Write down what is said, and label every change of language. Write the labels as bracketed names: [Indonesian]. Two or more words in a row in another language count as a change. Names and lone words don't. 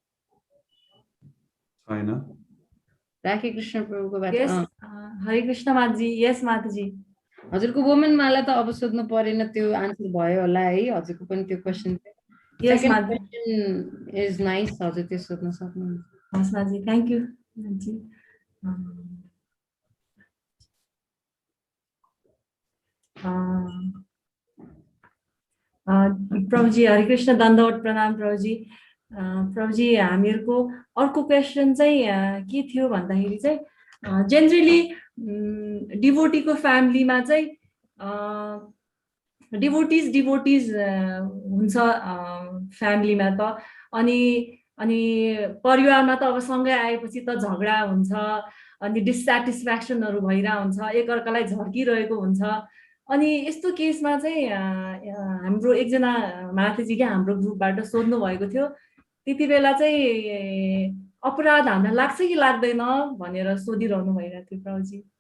[Nepali] छैन राखे कृष्ण प्रभुको बात [English] Yes, Hare Krishna Mataji. Yes, Mataji. [Nepali] हजुरको वुमन माला त अब सोध्नु परेन त्यो आन्सर भयो होला है हजुरको पनि त्यो क्वेशन [English] Yes, सेकेन्ड Mataji. question is nice [Nepali] हजुर त्यो सोध्न सक्नुहुन्छ [English] Yes, Mataji. Thank you. Mataji. [Nepali] प्रभुजी हरे कृष्ण दण्डवत प्रणाम प्रभुजी प्रभुजी हामीहरूको अर्को क्वेसन चाहिँ के थियो भन्दाखेरि चाहिँ जेनरली डिभोटीको फ्यामिलीमा चाहिँ डिभोटिज हुन्छ फ्यामिलीमा त अनि अनि परिवारमा त अब सँगै आएपछि त झगडा हुन्छ अनि डिसस्याटिस्फ्याक्सनहरू भइरहेको हुन्छ एकअर्कालाई झर्किरहेको हुन्छ अनि यस्तो केसमा चाहिँ हाम्रो एकजना माथि क्या हाम्रो ग्रुपबाट सोध्नु भएको थियो त्यति बेला चाहिँ अपराध हामीलाई लाग्छ कि लाग्दैन भनेर सोधिरहनु भइरहेको थियो प्रभुजी